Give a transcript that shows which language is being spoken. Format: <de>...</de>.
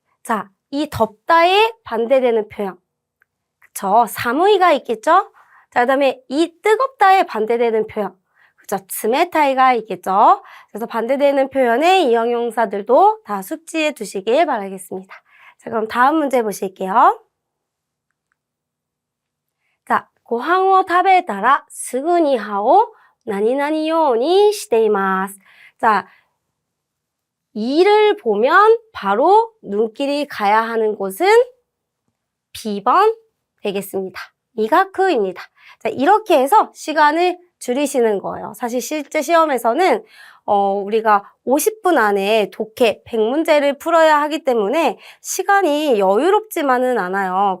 <ko>자, 이 덥다에 반대되는 표현. 그쵸? 사무이가 있겠죠? 자, 그 다음에 이 뜨겁다에 반대되는 표현. 그쵸? 츠메타이가 있겠죠? 그래서 반대되는 표현의 이 형용사들도 다 숙지해 두시길 바라겠습니다. 자, 그럼 다음 문제 보실게요.</ko> <ja>자, ご飯を食べたらすぐに歯を何々ようにしています.</ja> <ko>자, 이를 보면 바로 눈길이 가야 하는 곳은 B번 되겠습니다. 미가쿠입니다. 자, 이렇게 해서 시간을 줄이시는 거예요. 사실 실제 시험에서는 우리가 50분 안에 독해 100문제를 풀어야 하기 때문에 시간이 여유롭지만은 않아요.</ko>